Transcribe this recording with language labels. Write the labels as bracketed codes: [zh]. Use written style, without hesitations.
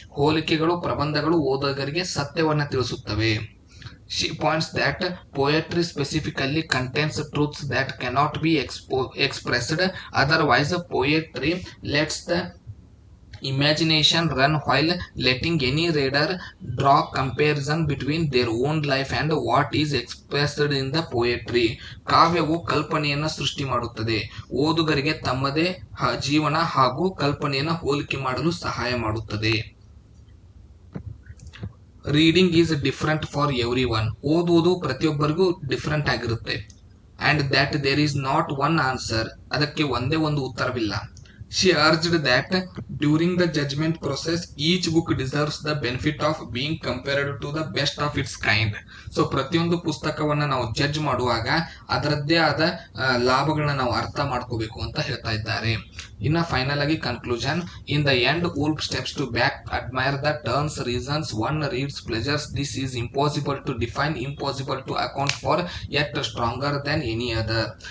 [kn] ಹೋಲಿಕೆಗಳು, ಪ್ರಬಂಧಗಳು ಓದುಗರಿಗೆ ಸತ್ಯವನ್ನ ತಿಳಿಸುತ್ತವೆ. [en] She points that poetry specifically contains truths that cannot be expressed otherwise. Poetry lets the imagination run while letting any reader draw comparison between their own life and what is expressed in the poetry. [kn] ಕಾವ್ಯವು ಕಲ್ಪನೆಯನ್ನು ಸೃಷ್ಟಿ ಮಾಡುತ್ತದೆ, ಓದುಗರಿಗೆ ತಮ್ಮದೇ ಜೀವನ ಹಾಗೂ ಕಲ್ಪನೆಯನ್ನು ಹೋಲಿಕೆ ಮಾಡಲು ಸಹಾಯ ಮಾಡುತ್ತದೆ. [en] Reading is different for every one. [kn] ಓದುವುದು ಪ್ರತಿಯೊಬ್ಬರಿಗೂ ಡಿಫರೆಂಟ್ ಆಗಿರುತ್ತೆ. [en] And that there is not one answer. [kn] ಅದಕ್ಕೆ ಒಂದೇ ಒಂದು ಉತ್ತರವಿಲ್ಲ. [en] She urged that during the judgment process, each book deserves the benefit of being compared to the best of its kind. [kn] So ಪ್ರತಿಯೊಂದು ಪುಸ್ತಕವನ್ನ ನಾವು judge ಮಾಡುವಾಗ ಅದರದ್ದೇ ಆದ ಲಾಭಗಳನ್ನ ನಾವು ಅರ್ಥ ಮಾಡ್ಕೋಬೇಕು ಅಂತ ಹೇಳ್ತಾ ಇದ್ದಾರೆ. ಇನ್ನ ಫೈನಲ್ ಆಗಿ conclusion. [en] In the end Woolf steps to back, admire the turns, reasons, one reads, pleasures. This is impossible to define, impossible to account for, yet stronger than any other.